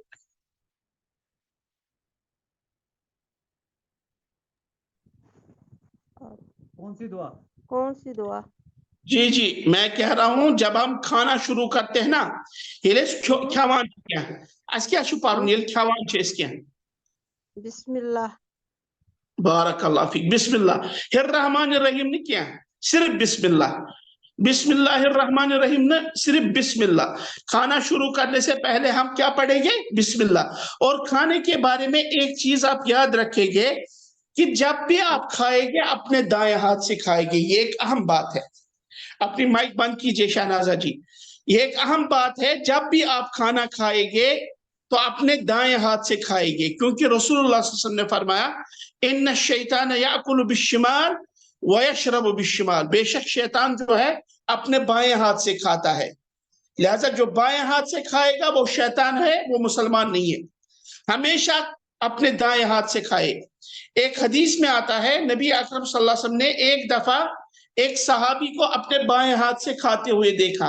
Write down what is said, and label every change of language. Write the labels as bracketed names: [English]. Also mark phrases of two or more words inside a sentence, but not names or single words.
[Urdu] کون سی دعا؟ کون سی دعا؟ جی جی میں کہہ رہا ہوں جب ہم کھانا شروع کرتے ہیں نا، [Kashmiri] کھیوان کیا ہے اس کیا چھو پارن یل کھیوان چھ اس کیا [Arabic] بسم اللہ. بارک اللہ فیک. بسم اللہ الرحمن الرحیم [Urdu] نے کیا ہے؟ صرف [Arabic] بسم اللہ. بسم اللہ الرحمن الرحیم [Urdu] نے صرف [Arabic] بسم اللہ. [Urdu] کھانا شروع کرنے سے پہلے ہم کیا پڑھیں گے؟ [Arabic] بسم اللہ. [Urdu] اور کھانے کے بارے میں ایک چیز آپ یاد رکھیں گے کہ جب بھی آپ کھائیں گے اپنے دائیں ہاتھ سے کھائیں گے. یہ ایک اہم بات ہے. اپنی مائک بند کیجئے شہنازہ جی. یہ ایک اہم بات ہے، جب بھی آپ کھانا کھائیں گے تو اپنے دائیں ہاتھ سے کھائیں گے، کیونکہ رسول اللہ [Arabic] صلی اللہ علیہ وسلم [Urdu] نے فرمایا [Arabic] ان الشیطان یاکل بالشمال ویشرب بالشمال، [Urdu] بے شک شیطان جو ہے اپنے بائیں ہاتھ سے کھاتا ہے. لہذا جو بائیں ہاتھ سے کھائے گا وہ شیطان ہے، وہ مسلمان نہیں ہے. ہمیشہ اپنے دائیں ہاتھ سے کھائے. ایک حدیث میں آتا ہے نبی اکرم [Arabic] صلی اللہ علیہ وسلم [Urdu] نے ایک دفعہ ایک صحابی کو اپنے بائیں ہاتھ سے کھاتے ہوئے دیکھا.